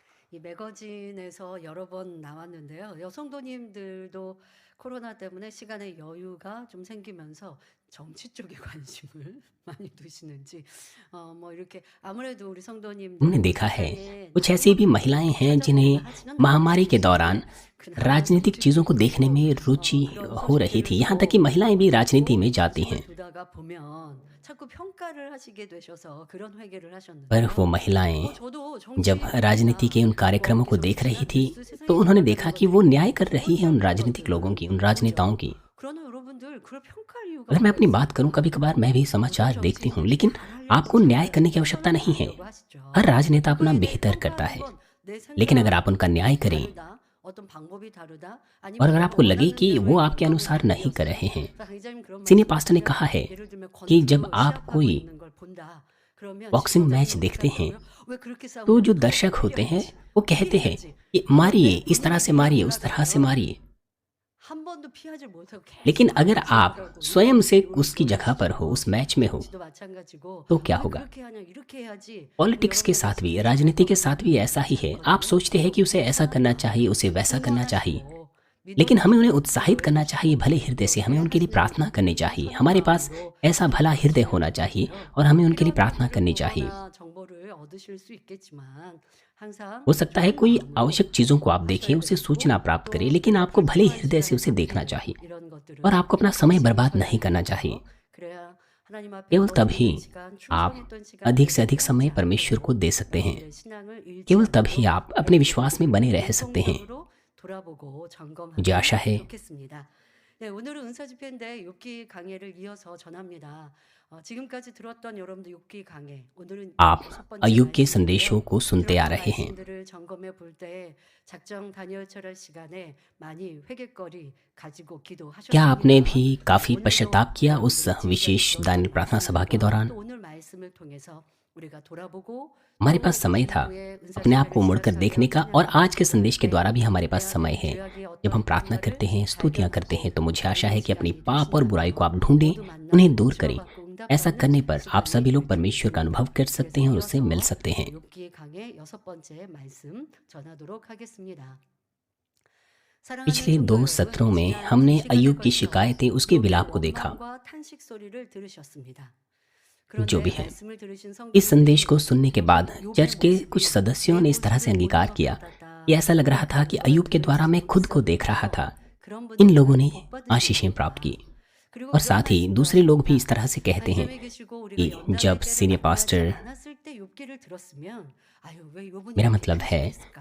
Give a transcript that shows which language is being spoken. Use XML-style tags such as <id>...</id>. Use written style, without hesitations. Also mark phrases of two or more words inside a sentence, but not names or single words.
<ko>이 매거진에서 여러 번 나왔는데요. 여성도님들도 코로나 때문에 시간의 여유가 좀 생기면서 정치 쪽에 관심을 많이 두시는지 뭐 이렇게 아무래도 우리</ko> <hi>हमने</hi> <ko>성도님들이</ko> <hi>देखा है</hi> <ko>세상에</ko> <hi>कुछ ऐसी भी</hi> <ko>정보를</ko> <hi>महिलाएं हैं जिन्हें</hi> <ko>찾아보거나 하지는</ko> <hi>महामारी के</hi> <ko>않으시는데</ko> <hi>दौरान</hi> <ko>그나마</ko> <hi>राजनीतिक</hi> <ko>정치</ko> <hi>चीज़ों को देखने</hi> <ko>쪽으로</ko> <hi>में रुचि</hi> <ko>그런</ko> <hi>हो रही</hi> <ko>소식들을</ko> <hi>थी। यहाँ तक कि</hi> <ko>또</ko> <hi>महिलाएं भी राजनीति</hi> <ko>보시고</ko> <hi>में जाती</hi> <ko>관심을</ko> <hi>हैं।</hi> <ko>두다가 보면 자꾸 평가를 하시게 되셔서 그런 회개를</ko> <hi>पर वो</hi> <ko>하셨는데요.</ko> <hi>महिलाएं</hi> <ko>저도</ko> <hi>जब</hi> <ko>정치</ko> <hi>राजनीति</hi> <ko>보다가</ko> <hi>के उन</hi> <ko>뭐</ko> <hi>कार्यक्रमों</hi> <ko>이렇게</ko> <hi>को देख रही</hi> <ko>정치란</ko> <hi>थी</hi> <ko>뉴스</ko> <hi>तो</hi> <ko>세상에</ko> <hi>उन्होंने</hi> <ko>돌아가는</ko> <hi>देखा कि वो</hi> <ko>거지</ko> <hi>न्याय कर रही है</hi> <ko>그것만</ko> <hi>उन</hi> <ko>보고</ko> <hi>राजनीतिक लोगों</hi> <ko>그거는</ko> <hi>की, उन राजनेताओं</hi> <ko>보죠.</ko> <hi>की।</hi> <ko>그러나 여러분들 그걸 평가할 이유가</ko> <hi>अगर मैं</hi> <ko>뭐가</ko> <hi>अपनी बात करूं,</hi> <ko>있습니까?</ko> <hi>कभी कभार मैं भी</hi> <ko>모든</ko> <hi>समाचार देखती हूं,</hi> <ko>정치인들이</ko> <hi>लेकिन</hi> <ko>잘하려고</ko> <hi>आपको न्याय करने की</hi> <ko>잘하려고</ko> <hi>आवश्यकता</hi> <ko>최선을</ko> <hi>नहीं है।</hi> <ko>다하려고</ko> <hi>हर</hi> <ko>하시죠.</ko> <hi>राजनेता अपना</hi> <ko>그거에 대해</ko> <hi>बेहतर करता</hi> <ko>평가하는</ko> <hi>है,</hi> <ko>건 내</ko> <hi>लेकिन अगर आप उनका</hi> <ko>생각이</ko> <hi>न्याय करें</hi> <ko>다르다. 어떤 방법이 다르다.</ko> <hi>और</hi> <ko>아니면</ko> <hi>अगर</hi> <ko>내가</ko> <hi>आपको लगे</hi> <ko>원하는</ko> <hi>कि वो</hi> <ko>대로의</ko> <hi>आपके</hi> <ko>결과물이</ko> <hi>अनुसार नहीं कर</hi> <ko>아니었어요.</ko> <hi>रहे हैं।</hi> <ko>그러니까 강의자님 그런</ko> <en>senior pastor ने</en> <ko>말씀하시면</ko> <hi>कहा है</hi> <ko>예를 들면</ko> <hi>कि जब</hi> <ko>권투</ko> <hi>आप</hi> <ko>시합하고</ko> <hi>कोई</hi> <ko>있는 걸 본다. 그러면</ko> <en>boxing match</en> <ko>시청자들은 어떻게</ko> <hi>देखते हैं</hi> <ko>한다고요? 왜 그렇게</ko> <hi>तो</hi> <ko>싸우냐고</ko> <hi>जो</hi> <ko>더</ko> <hi>दर्शक होते हैं</hi> <ko>때려야지.</ko> <hi>वो कहते हैं</hi> <ko>때려야지.</ko> <hi>कि</hi> <ko>그런데</ko> <hi>मारिए, इस तरह</hi> <ko>본인이</ko> <hi>से मारिए,</hi> <ko>피하려고</ko> <hi>उस तरह से</hi> <ko>하다가요.</ko> <hi>मारिए।</hi> <ko>한 번도 피하지 못하고</ko> <hi>लेकिन</hi> <ko>계속</ko> <hi>अगर आप</hi> <ko>맞으시더라고요.</ko> <hi>स्वयं से उसकी जगह पर हो,</hi> <ko>놀라시죠.</ko> <hi>उस मैच में हो,</hi> <ko>정치도 마찬가지고</ko> <hi>तो क्या</hi> <ko>왜</ko> <hi>होगा?</hi> <ko>그렇게 하냐 이렇게 해야지 뭐</ko> <hi>पॉलिटिक्स</hi> <ko>여러</ko> <hi>के</hi> <ko>가지</ko> <hi>साथ भी,</hi> <ko>생기실</ko> <hi>राजनीति के साथ भी</hi> <ko>거거든요.</ko> <hi>ऐसा ही है। आप</hi> <ko>있거든요.</ko> <hi>सोचते हैं कि उसे ऐसा करना चाहिए, उसे वैसा करना चाहिए,</hi> <ko>응원하시고</ko> <hi>लेकिन हमें उन्हें</hi> <ko>믿어주시고</ko> <hi>उत्साहित</hi> <ko>기도해</ko> <hi>करना चाहिए</hi> <ko>주시고</ko> <hi>भले हृदय से। हमें</hi> <ko>그렇게</ko> <hi>उनके लिए</hi> <ko>하시는</ko> <hi>प्रार्थना करनी</hi> <ko>분들이</ko> <hi>चाहिए।</hi> <ko>선한</ko> <hi>हमारे पास</hi> <ko>마음으로</ko> <hi>ऐसा भला हृदय</hi> <ko>믿어주셔야</ko> <hi>होना चाहिए</hi> <ko>되는데요.</ko> <hi>और हमें उनके लिए</hi> <ko>필요한</ko> <hi>प्रार्थना</hi> <ko>것들을</ko> <hi>करनी चाहिए।</hi> <ko>보거나 정보를 얻으실 수 있겠지만 항상</ko> <hi>हो सकता है</hi> <ko>좋은</ko> <hi>कोई</hi> <ko>마음으로</ko> <hi>आवश्यक चीज़ों को आप देखें,</hi> <ko>하셔야</ko> <hi>उसे</hi> <ko>되고</ko> <hi>सूचना प्राप्त करें,</hi> <ko>또</ko> <hi>लेकिन</hi> <ko>내가</ko> <hi>आपको भले</hi> <ko>불필요한</ko> <hi>हृदय से</hi> <ko>시간에</ko> <hi>उसे देखना</hi> <ko>낭비</ko> <hi>चाहिए</hi> <ko>이런</ko> <hi>और</hi> <ko>것들은</ko> <hi>आपको अपना समय बर्बाद</hi> <ko>조심하셔야</ko> <hi>नहीं करना चाहिए।</hi> <ko>되겠죠. 그래야 하나님 앞에</ko> <hi>केवल</hi> <ko>거룩</ko> <hi>तभी</hi> <ko>있는 시간, 충성</ko> <hi>आप</hi> <ko>있던</ko> <hi>अधिक से</hi> <ko>시간들을</ko> <hi>अधिक समय</hi> <ko>빼앗지</ko> <hi>परमेश्वर को</hi> <ko>않고</ko> <hi>दे सकते हैं।</hi> <ko>여러분들의 신앙을 잃지</ko> <hi>केवल तभी</hi> <ko>않도록</ko> <hi>आप अपने विश्वास में बने</hi> <ko>여러분들이</ko> <hi>रह सकते हैं।</hi> <ko>능동적으로 돌아보고</ko> <hi>मुझे</hi> <ko>점검하면</ko> <hi>आशा है</hi> <ko>좋겠습니다. 네, 오늘은 은사 집회인데 욥기 강해를 이어서 전합니다. 지금까지 들었던 여러분들 욥기 강해. 오늘은</ko> <hi>आप</hi> <ko>첫 번째</ko> <hi>अय्यूब के</hi> <ko>말씀인데요.</ko> <hi>संदेशों को सुनते आ</hi> <ko>들었던</ko> <hi>रहे हैं।</hi> <ko>말씀들을 점검해 볼 때 작정 다니엘 철학 시간에 많이 회개거리 가지고</ko> <hi>क्या आपने</hi> <ko>기도하셨습니까?</ko> <hi>भी काफ़ी</hi> <ko>오늘도</ko> <hi>पश्चाताप किया उस</hi> <ko>여러분들의 지금까지</ko> <hi>विशेष दानियल</hi> <ko>들었던</ko> <hi>प्रार्थना सभा के</hi> <ko>말씀과</ko> <hi>दौरान?</hi> <ko>또 오늘 말씀을 통해서 우리가 돌아보고</ko> <hi>हमारे</hi> <ko>또</ko> <hi>पास समय था</hi> <ko>이후에 은사</ko> <hi>अपने आप</hi> <ko>집회를</ko> <hi>को मुड़कर देखने</hi> <ko>시작하여</ko> <hi>का, और</hi> <ko>찬양을</ko> <hi>आज के संदेश के</hi> <ko>때</ko> <hi>द्वारा भी हमारे</hi> <ko>내</ko> <hi>पास समय</hi> <ko>안에</ko> <hi>है।</hi> <ko>죄악이</ko> <hi>जब हम</hi> <ko>어떠한</ko> <hi>प्रार्थना करते</hi> <ko>것인가를</ko> <hi>हैं, स्तुतियाँ करते हैं,</hi> <ko>발견하고</ko> <hi>तो मुझे आशा</hi> <ko>그런</ko> <hi>है कि अपनी</hi> <ko>시간이</ko> <hi>पाप और बुराई को</hi> <ko>되신다면</ko> <hi>आप ढूंढें,</hi> <ko>모두</ko> <hi>उन्हें</hi> <ko>만나</ko> <hi>दूर करें।</hi> <ko>치료받고</ko> <hi>ऐसा</hi> <ko>응답받는</ko> <hi>करने पर आप</hi> <ko>시간이</ko> <hi>सभी लोग</hi> <ko>될 줄</ko> <hi>परमेश्वर का</hi> <ko>믿습니다.</ko> <hi>अनुभव कर सकते</hi> <ko>그래서</ko> <hi>हैं और उससे मिल</hi> <ko>이어서</ko> <hi>सकते हैं।</hi> <ko>욥기의 강의 6번째 말씀 전하도록 하겠습니다. 사랑하는</ko> <hi>पिछले</hi> <ko>성도</ko> <hi>2</hi> <ko>여러분,</ko> <hi>सत्रों में</hi> <ko>지난</ko> <hi>हमने</hi> <ko>2시간에</ko> <hi>अय्यूब की</hi> <ko>걸쳐</ko> <hi>शिकायतें, उसके</hi> <ko>욥의</ko> <hi>विलाप को देखा,</hi> <ko>원망과 탄식 소리를 들으셨습니다.</ko> <hi>जो</hi> <ko>그런데</ko> <hi>भी है।</hi> <ko>말씀을 들으신</ko> <hi>इस संदेश को</hi> <ko>성도님들이</ko> <hi>सुनने के बाद चर्च</hi> <ko>욥의</ko> <hi>के</hi> <ko>모습이</ko> <hi>कुछ सदस्यों</hi> <ko>내</ko> <hi>ने इस तरह से</hi> <ko>모습을</ko> <hi>अंगीकार</hi> <ko>보는 것</ko> <hi>किया कि</hi> <ko>같았다.</ko> <hi>ऐसा लग रहा था कि</hi> <ko>그런</ko> <hi>अय्यूब के</hi> <ko>말들을</ko> <hi>द्वारा मैं खुद को देख रहा था।</hi> <ko>있었는데요. 그런</ko> <hi>इन</hi> <ko>분들이</ko> <hi>लोगों</hi> <ko>많이</ko> <hi>ने</hi> <ko>복</ko> <hi>आशीषें प्राप्त</hi> <ko>받으십니다.</ko> <hi>की।</hi> <ko>그리고</ko> <hi>और</hi> <ko>이런</ko> <hi>साथ ही</hi> <ko>말씀도</ko> <hi>दूसरे लोग भी इस</hi> <ko>하십니다.</ko> <hi>तरह से कहते हैं</hi> <ko>강점에 계시고 우리가</ko> <hi>कि</hi> <ko>연단할</ko> <hi>जब</hi> <ko>때를</ko> <hi>सीनियर</hi> <ko>만나지</ko> <hi>पास्टर,</hi> <ko>않았을 때 욥기를 들었으면 아유 왜 욥은</ko> <hi>मेरा</hi> <ko>이렇게</ko> <hi>मतलब है</hi> <ko>탄식했을까?</ko>